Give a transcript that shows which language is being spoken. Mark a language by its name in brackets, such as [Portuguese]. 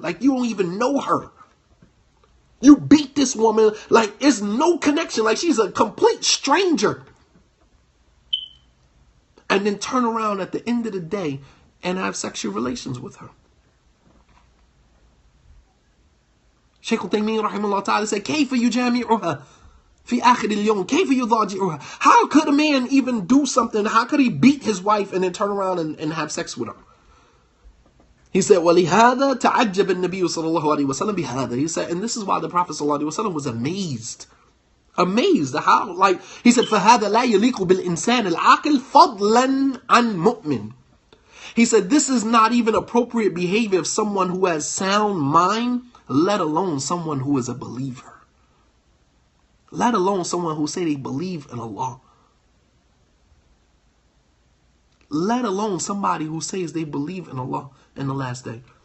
[English] Like you don't even know her. You beat this woman like there's no connection, like she's a complete stranger. And then turn around at the end of the day and have sexual relations with her. [Arabic] Shaykh Uthaymeen rahimahullah ta'ala said, كيف يجامعها في آخر اليوم كيف يضاجعها. [English] How could a man even do something? How could he beat his wife and then turn around and have sex with her? [Arabic] He said, وَلِهَذَا تَعَجَّبَ النَّبِيُّ صَلَى اللَّهُ عَلَيْهِ وَسَلَّمْ بِهَذَا. [English] He said, and this is why the Prophet sallallahu alaihi wasallam was amazed. Amazed. How? [Arabic] Like, he said, فَهَذَا لَا يَلِيقُ بِالْإِنسَانِ الْعَاقِلِ فَضْلًا عَنْ مُؤْمِنٍ. [English] He said, this is not even appropriate behavior of someone who has sound mind, let alone someone who is a believer. Let alone someone who say they believe in Allah. Let alone somebody who says they believe in Allah in the last day.